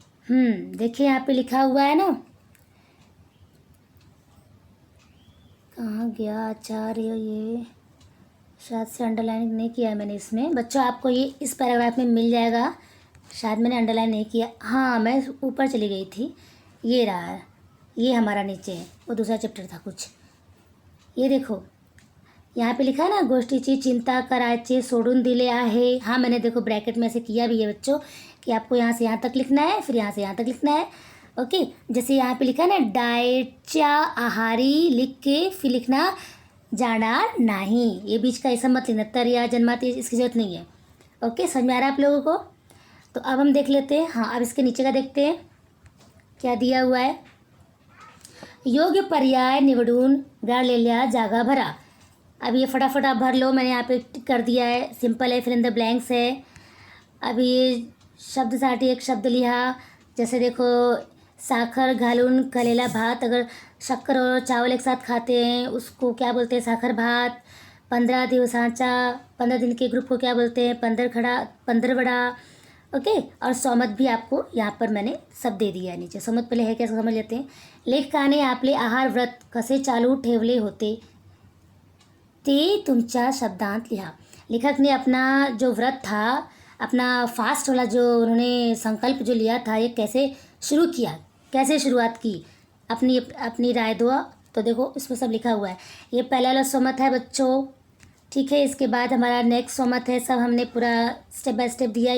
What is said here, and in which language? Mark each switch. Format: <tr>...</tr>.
<hi>देखिए यहाँ पे लिखा हुआ है ना, कहाँ गया आचार्य, ये शायद से अंडरलाइन नहीं किया है मैंने इसमें। बच्चों आपको ये इस पैराग्राफ में मिल जाएगा, शायद मैंने अंडरलाइन नहीं किया। हाँ मैं ऊपर चली गई थी, ये रहा, ये हमारा नीचे है, वो दूसरा चैप्टर था कुछ। ये देखो यहाँ पे लिखा है ना,</hi> <mr>गोष्टीची चिंता करायचे सोडून दिले आहे।</mr> <hi>हाँ मैंने देखो ब्रैकेट में ऐसे किया भी है बच्चों, कि आपको यहाँ से यहाँ तक लिखना है, फिर यहाँ से यहाँ तक लिखना है। ओके, जैसे यहाँ पे लिखा है ना, डाएटच्या आहारी लिख के फिर लिखना जाणार नहीं, ये बीच का ऐसा मत लिखना,</hi> <mr>तर या जन्मात,</mr> <hi>इसकी जरूरत नहीं है। ओके, समझ में आ रहा है आप लोगों को। तो अब हम देख लेते हैं। हाँ अब इसके नीचे का देखते हैं क्या दिया हुआ है।</hi> <mr>योग्य पर्याय निवडून गाळलेल्या जागा भरा।</mr> <hi>अब ये फटाफट आप भर लो, मैंने यहाँ पे टिक कर दिया है, सिंपल है, फिर इन द ब्लैंक्स है। अब ये</hi> <mr>शब्दासाठी एक शब्द लिहा,</mr> <hi>जैसे देखो</hi> <mr>साखर घालून केलेला भात,</mr> <hi>अगर शक्कर और चावल एक साथ खाते हैं उसको क्या बोलते हैं, साखर भात। 15 दिन के ग्रुप को क्या बोलते हैं, पंधरवडा। ओके, और सोमत भी आपको यहाँ पर मैंने सब दे दिया है नीचे। सोमत पहले है क्या समझ लेते हैं।</hi> <mr>लेखकाने आपले आहार व्रत कसे चालू ठेवले होते ते तुमच्या शब्दांत लिहा।</mr> <hi>लेखक ने अपना जो व्रत था, अपना फास्ट वाला जो उन्होंने संकल्प जो लिया था, ये कैसे शुरू किया, कैसे शुरुआत की, अपनी राय दो। तो देखो इसमें सब लिखा हुआ है। ये पहला वाला सोमत है बच्चों, ठीक है। इसके बाद हमारा नेक्स्ट सोमत है, सब हमने पूरा स्टेप बाय स्टेप दिया।</hi>